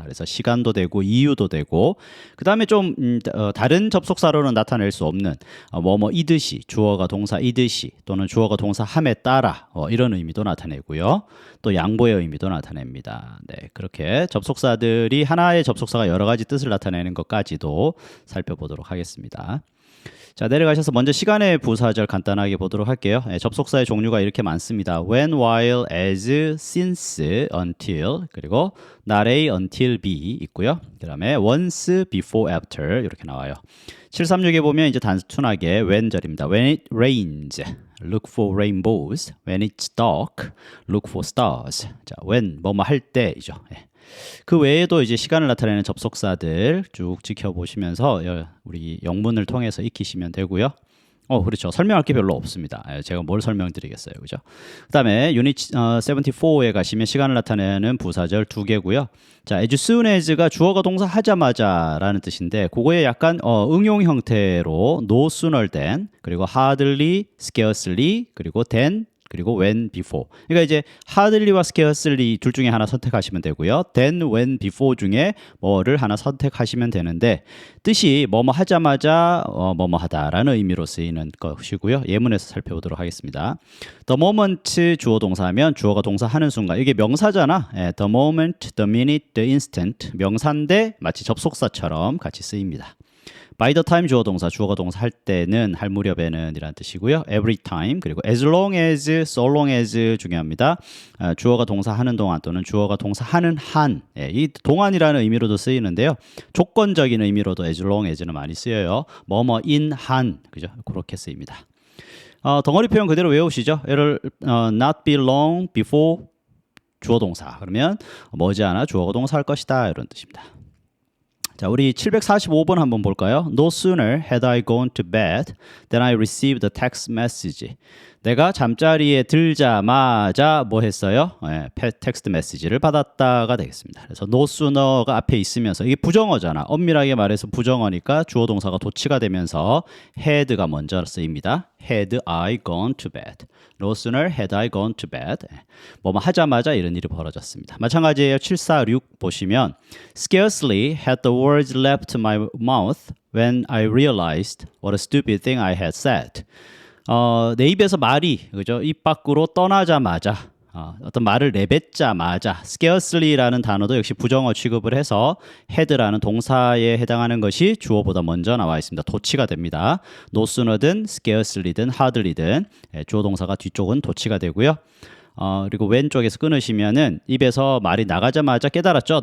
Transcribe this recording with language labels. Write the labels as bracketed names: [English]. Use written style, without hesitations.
[Korean] 그래서 시간도 되고 이유도 되고 그 다음에 좀 다른 접속사로는 나타낼 수 없는 뭐뭐이듯이 주어가 동사이듯이 또는 주어가 동사함에 따라 이런 의미도 나타내고요. 또 양보의 의미도 나타냅니다. 네, 그렇게 접속사들이 하나의 접속사가 여러 가지 뜻을 나타내는 것까지도 살펴보도록 하겠습니다. 자, 내려가셔서 먼저 시간의 부사절 간단하게 보도록 할게요. 접속사의 종류가 이렇게 많습니다. [English] when, while, as, since, until 그리고 not A, until B 있고요. [Korean] 그 다음에 once, before, after 이렇게 나와요. 736에 보면 이제 단순하게 when절입니다. [English] when it rains, look for rainbows. when it's dark, look for stars. [Korean] 자, when 뭐뭐 할 때이죠. 그 외에도 이제 시간을 나타내는 접속사들 쭉 지켜보시면서 우리 영문을 통해서 익히시면 되고요. 그렇죠. 설명할 게 별로 없습니다. 제가 뭘 설명드리겠어요. 그죠? 그 다음에 유닛 74에 가시면 시간을 나타내는 부사절 2개고요. 자, as soon as가 주어가 동사 하자마자 라는 뜻인데 그거에 약간 응용 형태로 no sooner than 그리고 hardly, scarcely 그리고 then 그리고 when, before. 그러니까 이제 hardly와 scarcely 둘 중에 하나 선택하시면 되고요. then, when, before 중에 뭐를 하나 선택하시면 되는데 뜻이 뭐뭐 하자마자 뭐뭐 하다라는 의미로 쓰이는 것이고요. 예문에서 살펴보도록 하겠습니다. The moment 주어 동사하면 주어가 동사 하는 순간 이게 명사잖아. [English] the moment, the minute, the instant 명사인데 마치 접속사처럼 같이 쓰입니다. [Korean] by the time 주어 동사, 주어가 동사 할 때는 할 무렵에는 이란 뜻이고요. [English] every time 그리고 as long as, so long as 중요합니다. [Korean] 주어가 동사 하는 동안 또는 주어가 동사 하는 한. 이 동안이라는 의미로도 쓰이는데요. 조건적인 의미로도 as long as는 많이 쓰여요. 뭐뭐인 한. 그죠? 그렇게 쓰입니다. 덩어리 표현 그대로 외우시죠. [English] 예를 not be long before 주어 동사. [Korean] 그러면 머지않아 주어가 동사 할 것이다. 이런 뜻입니다. 자, 우리 745번 한번 볼까요? [English] No sooner had I gone to bed than I received a text message. [Korean] 내가 잠자리에 들자마자 뭐 했어요? 텍스트 메시지를 받았다가 되겠습니다. 그래서 no sooner가 앞에 있으면서 이게 부정어잖아. 엄밀하게 말해서 부정어니까 주어 동사가 도치가 되면서 had가 먼저 쓰입니다. [English] Had I gone to bed. No sooner had I gone to bed. [Korean] 뭐뭐 하자마자 이런 일이 벌어졌습니다. 마찬가지예요. 746 보시면 [English] Scarcely had the words left my mouth when I realized what a stupid thing I had said. [Korean] 내 입에서 말이 그죠? 입 밖으로 떠나자마자 어떤 말을 내뱉자마자 scarcely라는 단어도 역시 부정어 취급을 해서 had라는 동사에 해당하는 것이 주어보다 먼저 나와 있습니다. 도치가 됩니다. no sooner든 scarcely든 hardly든 주어 동사가 뒤쪽은 도치가 되고요. 그리고 왼쪽에서 끊으시면은 입에서 말이 나가자마자 깨달았죠.